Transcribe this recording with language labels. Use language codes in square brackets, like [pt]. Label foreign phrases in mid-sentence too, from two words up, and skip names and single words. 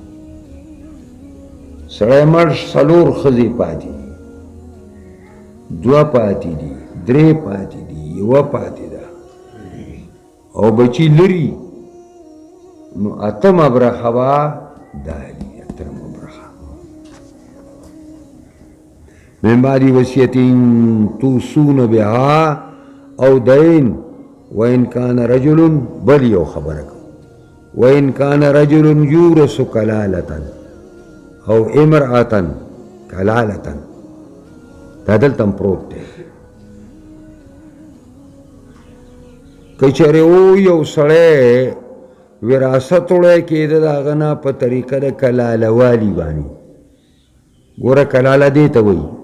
[ps] سړی مړ څلور ښځې پاتې دي دوه پاتې دي درې پاتې دي یوه پاتې ده او بچي لري نو اتمه برخه به دا علي اتمه برخه [ar] من بعد وصیة توصون بها او دین وإن كان رجل [ps] بل یو خبره کو [ar] وإن كان رجل يورث كلالة او امرأة كلالة [ps] دا دلته پروت دی که چېرې و یو سړی وراثت وړی کېده د هغه نه په طریقه د کلاله والي باندې ګوره کلاله دې ته وایي